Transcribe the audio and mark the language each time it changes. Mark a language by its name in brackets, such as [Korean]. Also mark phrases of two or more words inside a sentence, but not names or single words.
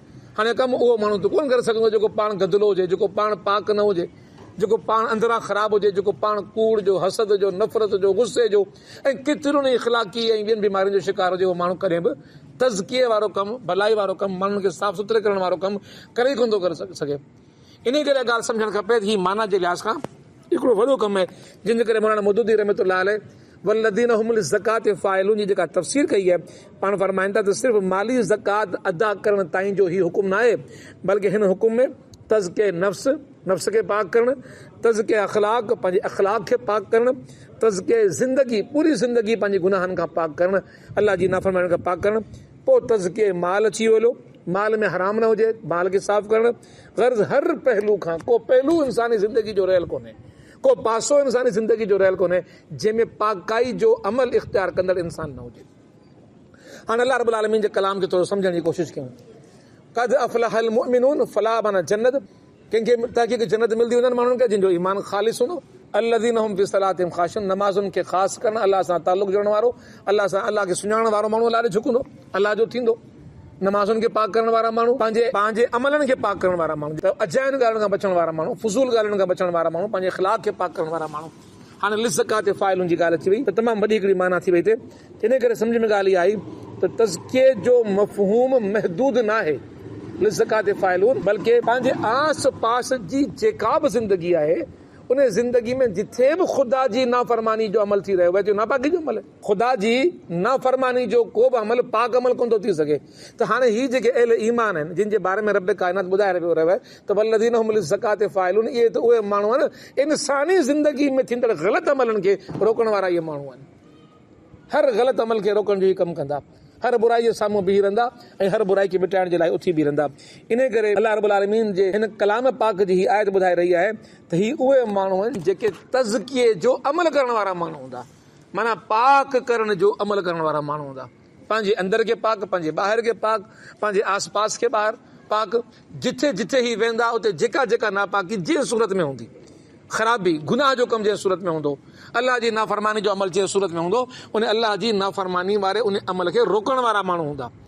[Sindhi] हाणे कमु उहो माण्हू त कोन करे सघंदो जेको पाण गदिलो हुजे, जेको पाण पाक न हुजे, जेको पाण अंदरां ख़राबु हुजे, जेको पाण कूड़ जो, हसद जो, नफ़रत जो, गुस्से जो ऐं केतिरियुनि ई इख़लाक़ी ऐं ॿियनि बीमारियुनि जो शिकार हुजे, उहो माण्हू कॾहिं बि तज़किये वारो कमु, भलाई वारो कमु, माण्हुनि खे साफ़ सुथरे करण वारो कमु करे ई कोन थो करे सघे। इन करे ॻाल्हि सम्झणु खपे त हीअ माना जे लिहाज़ खां हिकिड़ो वॾो कमु आहे, जंहिंजे करे मौलाना मौदूदी [Arabic] رحمة الله عليه والذين هم للزكاة فاعلون [Sindhi] जी जेका तफ़सीर कई आहे, पाण फरमाइनि था त सिर्फ़ु माली ज़कात अदा करण ताईं जो हीउ हुकुम न आहे, बल्कि हिन हुकुम में तज़के नफ़्स खे पाक करणु, तज़के अख़लाक पंहिंजे अख़लाक खे पाक करणु, तज़के ज़िंदगी पूरी ज़िंदगी पंहिंजे गुनाहनि खां पाक करणु, अलाह जी नाफ़रमानी खां पाक करणु, पोइ तज़के माल अची वियो, माल में हराम न हुजे, माल खे साफ़ करणु, गर्ज़ हर पहलू खां को पहलू इंसानी ज़िंदगी जो रहियल कोन्हे, को पासो इंसानी ज़िंदगी जो रहियल कोन्हे जंहिंमें पाकाई जो अमल इख़्तियार कंदड़ इंसान न हुजे। हाणे अल्लाह [Arabic] رب العالمين [Sindhi] जे कलाम खे थोरो सम्झण जी कोशिशि कयूं। [Arabic] قد أفلح المؤمنون [Sindhi] फलाह माना जन्नत, कंहिंखे तहक़ीक़ जन्नत मिलंदी उन्हनि माण्हुनि खे जिन जो ईमान ख़ालिस हूंदो, [Arabic] الذين هم في صلاتهم خاشعون, [Sindhi] नमाज़ुनि खे ख़ासि करणु, अलाह सां ताल्लुक़ जोड़ण वारो, अलाह खे सुञाणण वारो माण्हू अलाह ॾे झुकंदो, अलाह जो थींदो। नमाज़ुनि खे पाक करण वारा माण्हू, पंहिंजे अमलनि खे पाक करण वारा माण्हू, अजाइन ॻाल्हियुनि खां बचण वारा माण्हू, फुज़ूल ॻाल्हियुनि खां बचण वारा माण्हू, पंहिंजे इख़लाक़ खे पाक करण वारा माण्हू। हाणे [Arabic] للزكاة فاعلون [Sindhi] जी ॻाल्हि अची वई त तमामु वॾी हिकिड़ी माना थी वई थिए। इन करे सम्झ में ॻाल्हि इहा आई त तज़किये जो मफ़हूम महदूद न आहे [Arabic] للزكاة فاعلون, [Sindhi] बल्कि पंहिंजे आस पास जी जेका बि ज़िंदगी आहे उन ज़िंदगी में जिथे बि ख़ुदा जी नाफ़रमानी जो अमल थी रहियो आहे, जो नापाकी जो अमल आहे, ख़ुदा जी नाफ़रमानी जो को बि अमल पाक अमल कोन थो थी सघे। त हाणे हीअ जेके अहले ईमान आहिनि जिन जे बारे में रब काइनात ॿुधाए रहियो आहे त [Arabic] والذين هم للزكاة فاعلون, [Sindhi] इहे त उहे माण्हू आहिनि इंसानी ज़िंदगी में थींदड़ ग़लति अमलनि खे रोकण वारा इहे माण्हू आहिनि। हर ग़लति अमल खे रोकण जो ई कमु कंदा, हर बुराई जे साम्हूं बीही रहंदा ऐं हर बुराई खे मिटाइण जे लाइ उथी बीह रहंदा। इन करे अल्लाह [Arabic] رب العالمين [Sindhi] जे हिन कलाम पाक जी हीअ आयत ॿुधाए रही आहे त हीअ उहे माण्हू आहिनि जेके तज़किये जो अमल करण वारा माण्हू हूंदा, माना पाक करण जो अमल करण वारा माण्हू हूंदा, पंहिंजे अंदर खे पाक, पंहिंजे ॿाहिरि खे पाक, पंहिंजे आस पास खे ॿाहिरि पाक, जिथे जिथे ही वेंदा उते जेका जेका नापाकी जंहिं सूरत में हूंदी, ख़राबी गुनाह जो कमु जंहिं सूरत में हूंदो, अलाह जी नाफ़रमानी जो अमल जंहिं सूरत में हूंदो, उन अलाह जी नाफ़रमानी वारे उन अमल खे रोकण वारा माण्हू हूंदा।